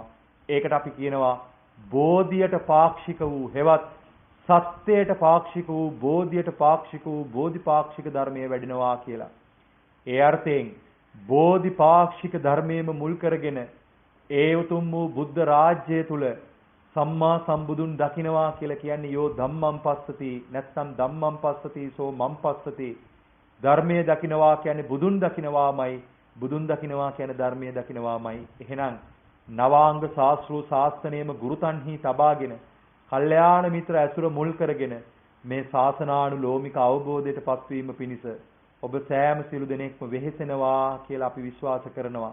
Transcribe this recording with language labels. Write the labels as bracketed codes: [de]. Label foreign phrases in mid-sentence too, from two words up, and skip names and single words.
[si] ඒකට අපි කියනවා බෝධියට පාක්ෂික වූ හෙවත් සත්‍යයට පාක්ෂික වූ බෝධියට පාක්ෂික වූ බෝධිපාක්ෂික ධර්මයේ වැඩෙනවා කියලා. ඒ අර්ථයෙන් බෝධිපාක්ෂික ධර්මයේම මුල් කරගෙන ඒ උතුම් වූ බුද්ධ රාජ්‍යය තුල සම්මා සම්බුදුන් දකින්නවා කියලා කියන්නේ [pi] යෝ ධම්මං පස්සති [si] නැත්නම් [pi] ධම්මං පස්සති සෝ මං පස්සති. [si] ධර්මයේ දකින්නවා කියන්නේ බුදුන් දකින්නවාමයි, බුදුන් දකින්නවා කියන්නේ ධර්මයේ දකින්නවාමයි. එහෙනම් නවාංග ශාස්ත්‍රූ ශාස්ත්‍රණයේම ගුරුතන්හි තබාගෙන කල්යාණ මිත්‍ර ඇසුර මුල් කරගෙන මේ ශාසනානුලෝමික අවබෝධයට පත්වීම පිණිස ඔබ සෑම සිළු දෙනෙක්ම වෙහෙසෙනවා කියලා අපි විශ්වාස කරනවා.